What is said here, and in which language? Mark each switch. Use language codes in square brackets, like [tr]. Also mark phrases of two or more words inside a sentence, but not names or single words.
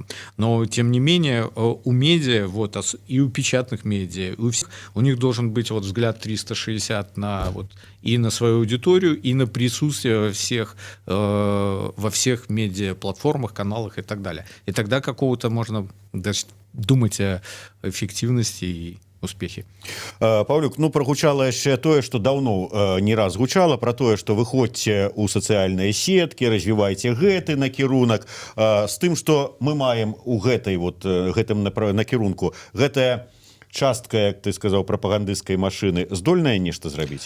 [ru] Но, тем не менее, у медиа, вот, и у печатных медиа, у них должен быть вот взгляд 360 на, вот, и на свою аудиторию, и на присутствие во всех медиаплатформах, каналах и так далее. И тогда какого-то можно даже думать о эффективности и успехи. [be] Павлюк, ну прогучала яшчэ тое, што даўно не раз гучала пра тое, што выходзьце ў сацыяльныя сеткі, развівайце гэты накірунак, з тым, што мы маем у гэтым накірунку. Гэтая частка, як ты сказаў, прапагандысцкай машыны здольная нешта зрабіць?